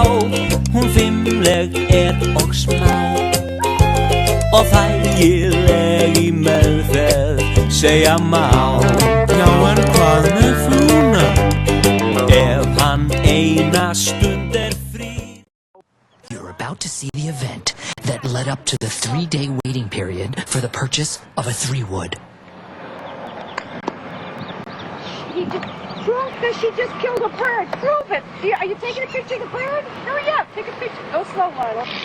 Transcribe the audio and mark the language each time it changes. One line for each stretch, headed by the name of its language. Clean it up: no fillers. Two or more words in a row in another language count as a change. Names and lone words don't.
Icelandic: Hún fimleg er og smá og þægileg í meðferð segja má. Já, en hvað með frúna? Ef hann eina stund er frí.
English: You're about to see the event that led up to the 3-day waiting period for the purchase of a 3-wood. Prove that she just killed a bird. Prove it. Are you taking a picture of the bird? Hurry up. Take a picture. Go slow, Lila.